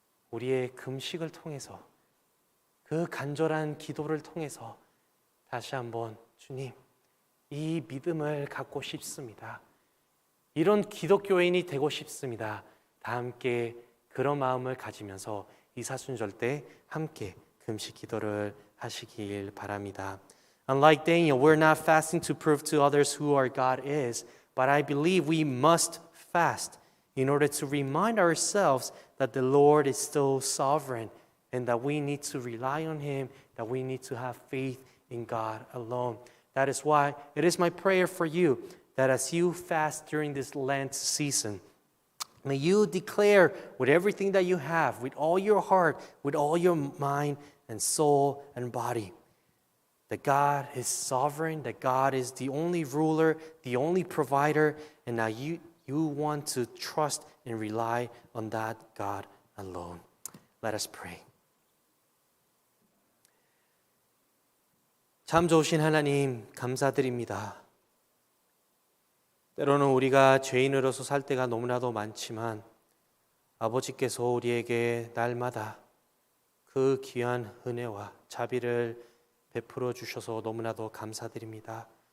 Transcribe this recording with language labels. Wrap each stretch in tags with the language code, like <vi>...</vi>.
<ko>우리의 금식을 통해서 그 간절한 기도를 통해서 다시 한번 주님, 이 믿음을 갖고 싶습니다. 이런 기독교인이 되고 싶습니다. 다 함께 그런 마음을 가지면서 이 사순절 때 함께 금식 기도를 하시길 바랍니다.</ko> <en>Unlike Daniel, we're not fasting to prove to others who our God is, but I believe we must fast in order to remind ourselves that the Lord is still sovereign and that we need to rely on Him, that we need to have faith in God alone. That is why it is my prayer for you that as you fast during this Lent season, may you declare with everything that you have, with all your heart, with all your mind and soul and body, that God is sovereign, that God is the only ruler, the only provider, and that you want to trust and rely on that God alone. Let us pray.</en> <ko>참 좋으신 하나님, 감사드립니다. 때로는 우리가 죄인으로서 살 때가 너무나도 많지만 아버지께서 우리에게 날마다 그 귀한 은혜와 자비를 베풀어 주셔서 너무나도 감사드립니다.</ko>